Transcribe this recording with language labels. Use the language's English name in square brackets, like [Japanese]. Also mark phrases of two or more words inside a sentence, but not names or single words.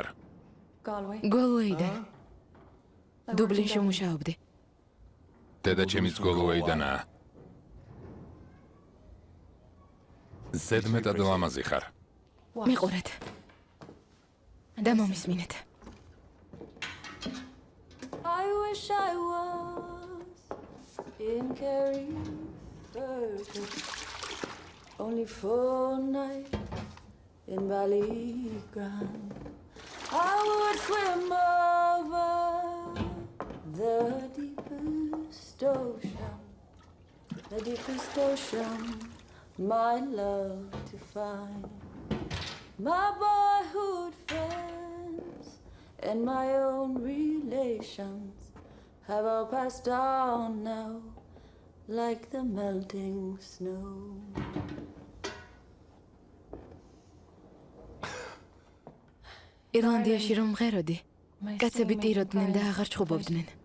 [Georgian] გოლუეიდან. დუბლინში მუშაობდი. დედაჩემიც გოლუეიდანაა. ზედმეტად ლამაზი ხარ. მიყურეთ. და მომისმინეთ. [English] I wish I was in Kerry Burgess, only for a night in Ballygrand. I would swim over the deepest ocean, my love to find. My boyhood friends and my own relations have all passed on now, like the melting snow. [Georgian] ირლანდიაში რომ მღეროდი, კაცები ტიროდნენ და აღარ ჩხუბობდნენ.